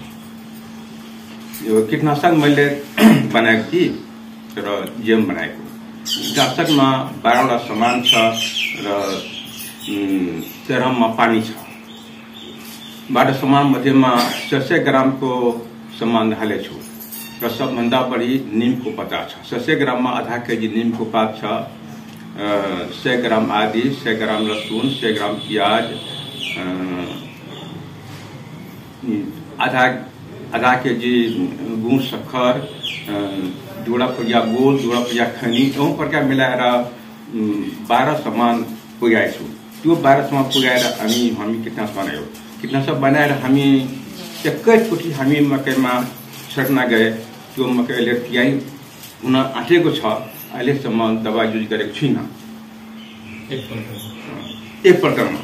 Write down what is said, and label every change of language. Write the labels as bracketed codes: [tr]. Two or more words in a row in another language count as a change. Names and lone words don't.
[ne] यो कीटनाशक मैले बनाएको थिएँ र जेम बनाएको कीटनाशकमा 12वटा सामान छ र 13मा पानी छ। 12 सामान मध्येमा 600 ग्रामको सामान हालेछु र सबभन्दा बढी नीमको पत्ता छ। 600 ग्राममा आधा केजी नीमको पात छ, 100 ग्राम आदि, 100 ग्राम लहसुन, 100 ग्राम प्याज, आधा केजी गुड़ शक्कर, जोड़ा पुरिया गोल, जोड़ा पुरिया खनी एवं प्रकार मिलाएर 12 सामान पुर्याएछु। त्यो 12 सामान पुर्याएर हामी कीटनाशक बनायौँ। कीटनाशक बनाएर हामी एकैचोटि हामी मकैमा छर्न गए। त्यो मकै अहिले तयारी हुन आँटेको छ। अहिलेसम्म दबाई युज गरेको छुइनँ एकपल्टमा।